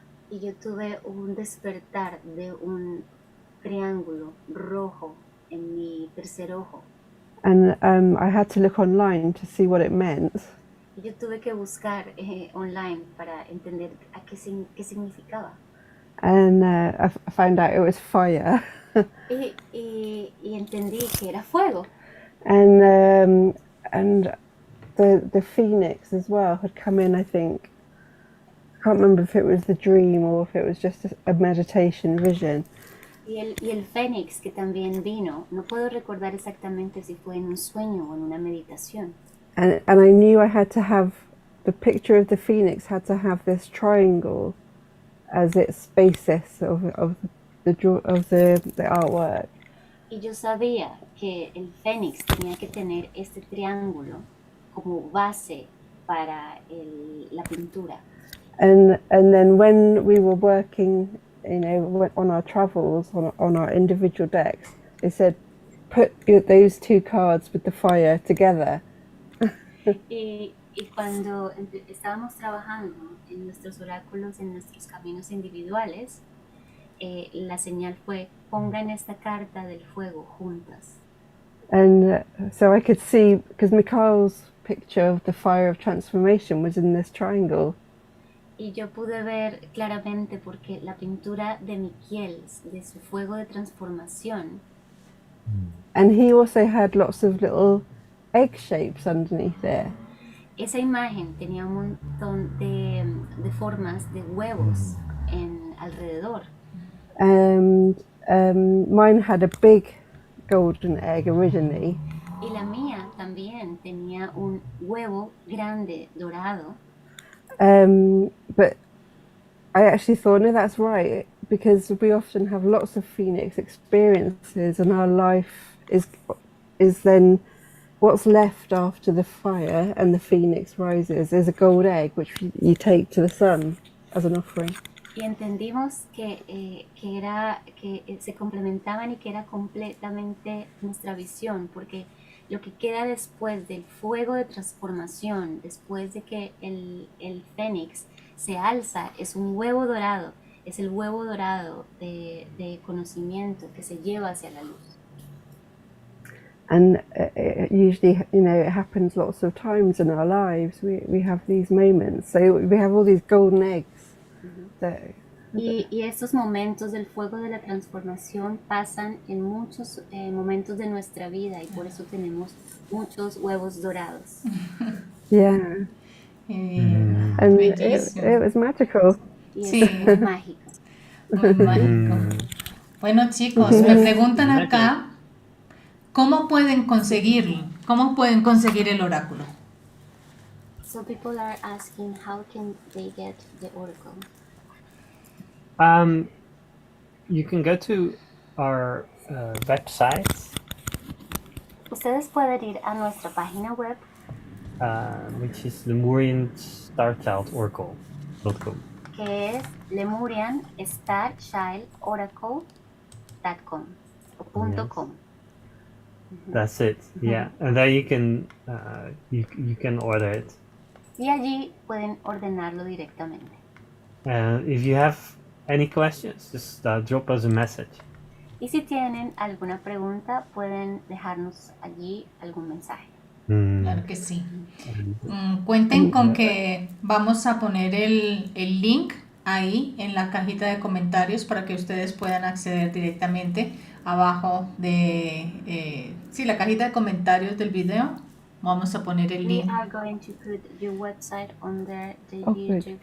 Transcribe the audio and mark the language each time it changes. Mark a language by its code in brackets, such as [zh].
[es] Y yo tuve un despertar de un triángulo rojo en mi tercer ojo. [en] And I had to look online to see what it meant. [es] Y yo tuve que buscar online para entender qué significaba. [en] And I found out it was fire. [es] y entendí que era fuego. [en] And the phoenix as well had come in, I think. I can't remember if it was the dream or if it was just a meditation vision. [es] Y el fénix que también vino, no puedo recordar exactamente si fue en un sueño o en una meditación. [en] And I knew I had to have, the picture of the phoenix had to have this triangle as its basis of the artwork. [es] Y yo sabía que el fénix tenía que tener este triángulo como base para la pintura. [en] And then when we were working, on our travels, on our individual decks, they said, put those two cards with the fire together. [es] y cuando estábamos trabajando en nuestros oráculos, en nuestros caminos individuales, la señal fue, pongan esta carta del fuego juntas. [en] And so I could see, because Mikhail's picture of the fire of transformation was in this triangle. [es] Y yo pude ver claramente porque la pintura de Michiel, de su fuego de transformación. [en] And he also had lots of little egg shapes underneath there. [es] Esa imagen tenía un montón de formas de huevos alrededor. [en] And mine had a big golden egg originally. [es] Y la mía también tenía un huevo grande dorado. [en] But I actually thought, no, that's right, because we often have lots of phoenix experiences, and our life is then what's left after the fire and the phoenix rises is a gold egg, which you take to the sun as an offering. [es] Y entendimos que se complementaban y que era completamente nuestra visión, porque lo que queda después del fuego de transformación, después de que el fénix se alza, es un huevo dorado, es el huevo dorado de conocimiento que se lleva hacia la luz. [en] And usually, it happens lots of times in our lives. We have these moments. So we have all these golden eggs. [es] Y estos momentos del fuego de la transformación pasan en muchos momentos de nuestra vida, y por eso tenemos muchos huevos dorados. [en] Yeah. And it was magical. [es] Y es muy mágico. Muy mágico. Bueno, chicos, me preguntan acá, ¿cómo pueden conseguirlo? ¿Cómo pueden conseguir el oráculo? [en] So people are asking, how can they get the oracle? You can go to our website, [es] Ustedes pueden ir a nuestra página web, [en] which is lemurianstarchildoracle.com. [es] que es lemurianstarchildoracle.com o .com. [en] That's it. Yeah, and there you can you can order it. [es] Y allí pueden ordenarlo directamente. [en] If you have any questions, just drop us a message. [es] Y si tienen alguna pregunta, pueden dejarnos allí algún mensaje. Claro que sí. Cuenten con que vamos a poner el link ahí en la cajita de comentarios para que ustedes puedan acceder directamente abajo de la cajita de comentarios del video. Vamos a poner el link. [en] We are going to put your website on the YouTube